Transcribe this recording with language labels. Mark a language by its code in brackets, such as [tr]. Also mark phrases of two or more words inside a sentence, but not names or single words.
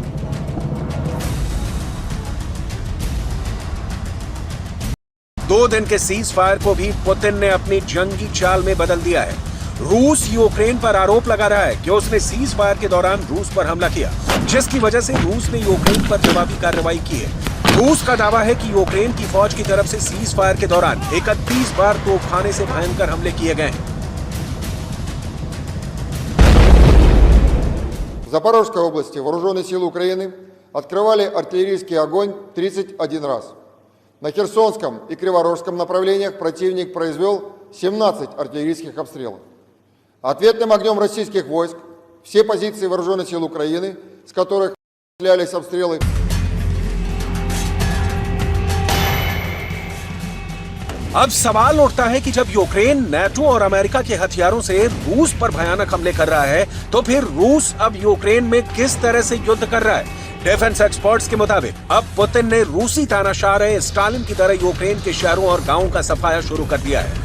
[hi] 2 दिन के [en] cease fire [hi] को भी पुतिन ने अपनी जंगी चाल में बदल दिया है। रूस यूक्रेन पर आरोप लगा रहा है कि उसने [en] cease fire [hi] के दौरान रूस पर हमला किया, जिसकी वजह से रूस ने यूक्रेन पर जवाबी कार्रवाई की है। रूस का दावा है कि यूक्रेन की फौज की तरफ से [en] cease fire [hi] के दौरान 31 बार तोपखाने से भयंकर हमले किए गए हैं। [ru] В Запорожской области вооруженные силы Украины открывали артиллерийский огонь 31 раз. На Херсонском и Криворожском направлениях противник произвел 17 артиллерийских обстрелов. Ответным огнем российских войск все позиции вооруженных сил Украины, с которых осуществлялись обстрелы. [hi] अब सवाल उठता है कि जब यूक्रेन नाटो और अमेरिका के हथियारों से रूस पर भयानक हमले कर रहा है, तो फिर रूस अब यूक्रेन में किस तरह से युद्ध कर रहा है? [en] defense experts [hi] के मुताबिक अब पुतिन ने रूसी तानाशाह रहे स्टालिन की तरह यूक्रेन के शहरों और गांवों का सफाया शुरू कर दिया है।